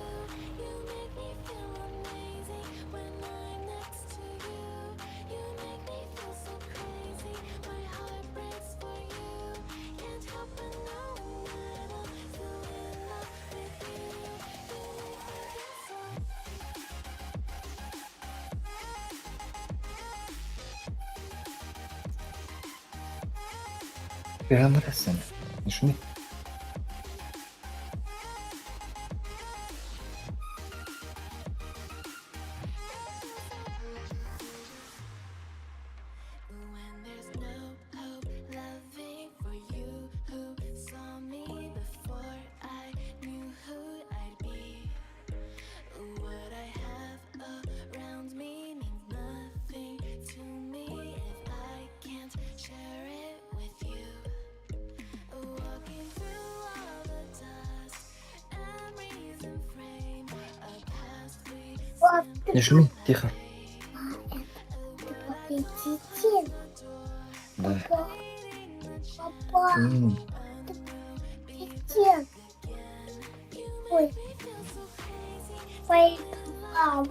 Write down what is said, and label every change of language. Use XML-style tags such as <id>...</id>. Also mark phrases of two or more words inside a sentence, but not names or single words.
<en>You make me feel amazing when I'm next to you. You make me feel so crazy, my heart breaks for you. Can't help but knowing that I'm still in love with you. You make me feel so. Пирамид сені.</en> <ru>Не шуми.</ru> <en>When there's no hope, loving for you who saw me before I knew who I'd be. What I have around me means nothing to me if I can't share it with you. Walking through all the dust, memories and frame, a past we</en> <ru>Пап, Не шуми, тихо. ты тетя. Да. Папа, тетя. Ой. Пойдем.</ru>